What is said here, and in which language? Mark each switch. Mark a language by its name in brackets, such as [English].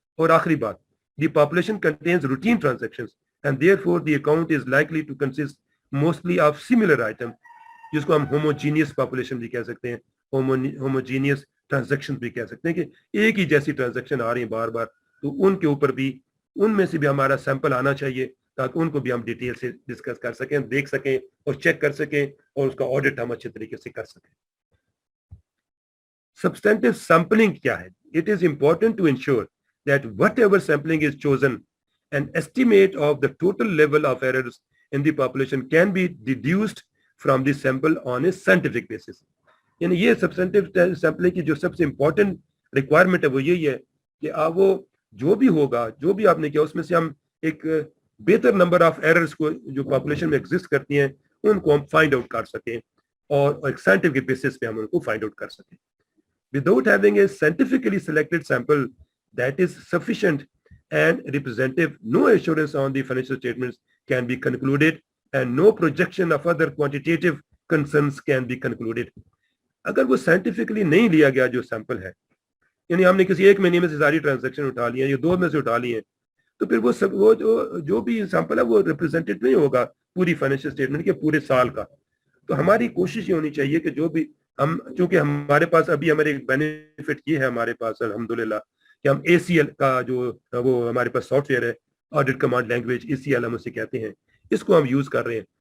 [Hindi] और आखिरी बात, [English] the population contains routine transactions and therefore the account is likely to consist mostly of similar item, [Hindi] जिसको हम homogeneous population भी कह सकते हैं, होमोजीनियस ट्रांजैक्शन भी कह सकते हैं कि एक ही जैसी ट्रांजैक्शन आ रही है बार बार, तो उनके ऊपर भी उनमें से भी हमारा सैंपल आना चाहिए ताकि उनको भी हम डिटेल से डिस्कस कर सकें, देख सकें और चेक कर सकें और उसका ऑडिट हम अच्छे तरीके से कर सकें. Substantive sampling क्या है? [English] It is important to ensure that whatever sampling is chosen, an estimate of the total level of errors in the population can be deduced from the sample on a scientific basis. [Hindi] यानी ये substantive sampling की जो सबसे important requirement है वो यही है कि आप वो जो भी होगा, जो भी आपने किया, उसमें से हम एक बेहतर नंबर ऑफ एरर्स को जो पॉपुलेशन में एग्जिस्ट करती हैं उनको हम फाइंड आउट कर सकें और एक साइंटिफिक बेसिस पे हम उनको फाइंड आउट कर सकें. [English] Without having a scientifically selected sample that is sufficient and representative, no assurance on the financial statements can be concluded and no projection of other quantitative concerns can be concluded. [Hindi] अगर वो scientifically नहीं लिया गया जो sample है, यानी हमने किसी एक महीने में से सारी ट्रांजैक्शन उठा ली है या 2 में से उठा ली है, तो फिर वो सब वो जो भी सैंपल है वो रिप्रेजेंटेटिव नहीं होगा पूरी फाइनेंशियल स्टेटमेंट के पूरे साल का. तो हमारी कोशिश ये होनी चाहिए कि जो भी हम, चूंकि हमारे पास अभी हमारे एक बेनिफिट ये है हमारे पास अल्हम्दुलिल्लाह कि हम ACL का जो वो हमारे पास सॉफ्टवेयर है, ऑडिट कमांड लैंग्वेज ACL हम उसे कहते हैं, इसको हम यूज कर रहे हैं.